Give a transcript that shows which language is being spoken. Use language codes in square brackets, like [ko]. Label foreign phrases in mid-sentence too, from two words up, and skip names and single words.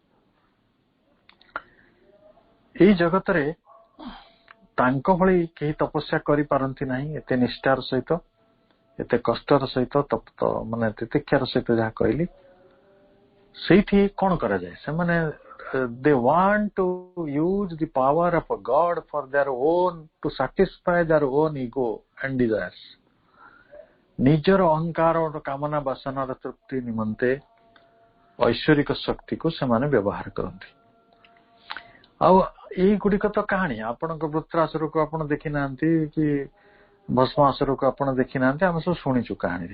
[or] ଏଇ ଜଗତରେ ତାଙ୍କ ଭଳି କେହି ତପସ୍ୟା କରିପାରନ୍ତି ନାହିଁ, ଏତେ ନିଷ୍ଠାର ସହିତ, ଏତେ କଷ୍ଟର ସହିତ, ମାନେ ତିତିକ୍ଷାର ସହିତ ଯାହା କହିଲି। ସେଇଠି କଣ କରାଯାଏ? [en] ସେମାନେ they want to use the power of a God for their own, to satisfy their own ego and desires. [or] ନିଜର ଅହଙ୍କାର କାମନା ବାସନାର ତୃପ୍ତି ନିମନ୍ତେ ଐଶ୍ୱରିକ ଶକ୍ତିକୁ ସେମାନେ ବ୍ୟବହାର କରନ୍ତି। ଆଉ ଏଇଗୁଡିକ ତ କାହାଣୀ। ଆପଣଙ୍କ ବୃତ୍ରାସୁରକୁ ଆପଣ ଦେଖିନାହାନ୍ତି କି ଭସ୍ମାସୁରକୁ ଆପଣ ଦେଖିନାହାନ୍ତି, ଆମେ ସବୁ ଶୁଣିଛୁ କାହାଣୀରେ।